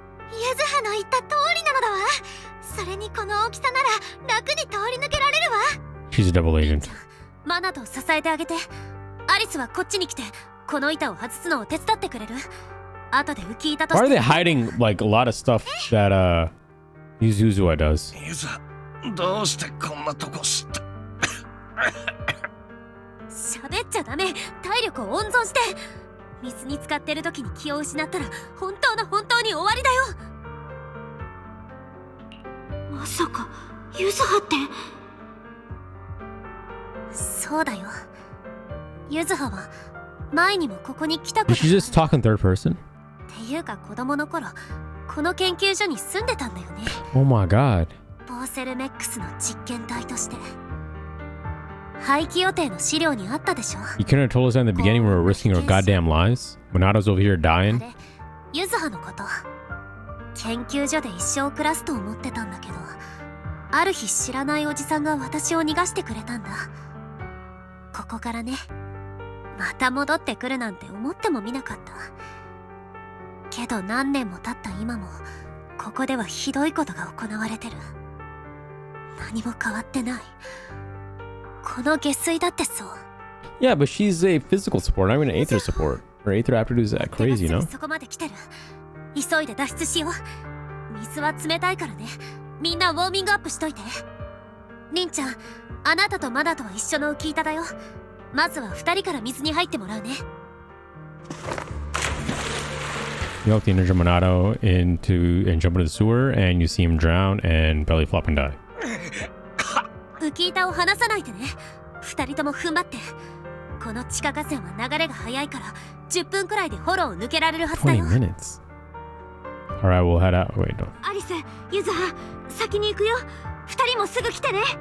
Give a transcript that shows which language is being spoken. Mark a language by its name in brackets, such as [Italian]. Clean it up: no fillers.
[Japanese] ゆずはの言った通りなのだわ。それにこの大きさなら楽に通り抜けられるわ。 [English] She's a double agent. [Japanese] マナと支えてあげて。アリスはこっちに来てこの板を外すのを手伝ってくれる。後で浮き板として。 [English] Why are they hiding like a lot of stuff that Yuzuzua does? [Japanese] ユザ、どうしてこんなとこ知った？喋っちゃダメ。体力を温存して。水に浸かってる時に気を失ったら本当に終わりだよ。まさかユズハって。そうだよ。ユズハは前にもここに来たこと。 [English] Did she just talk in third person? [Japanese] っていうか子供の頃この研究所に住んでたんだよね。 [English] Oh my god. [Japanese] ボーセルメックスの実験体として。廃棄予定の資料にあったでしょ。 [English] You couldn't have told us that in the beginning we were risking our goddamn lives? Monato's over here dying? [Japanese] ユズハのこと研究所で一生暮らすと思ってたんだけど、ある日知らないおじさんが私を逃がしてくれたんだ。ここからね、また戻ってくるなんて思ってもみなかった。けど何年も経った今もここではひどいことが行われてる。何も変わってない。この下水だってそう。 [English] Yeah, but she's a physical support, not even an aether support. Her aether aptitude is that crazy, you know? [Japanese] そこまで来てる。急いで脱出しよう。水は冷たいからね。みんなウォーミングアップしといて。リンちゃん、あなたとマナとは一緒の浮き板だよ。まずは2人から水に入ってもらうね。 [English] You help the Ninja Monato and jump into the sewer, and you see him drown and belly flop and die. [Japanese] 浮き板を離さないでね。2人とも踏ん張って。この地下河川は流れが速いから10分くらいでフォローを抜けられるはずだよ。 [English] 20 minutes. Alright, we'll head out. Wait, no. [Japanese] アリス、ユズハ、先に行くよ。2人もすぐ来てね。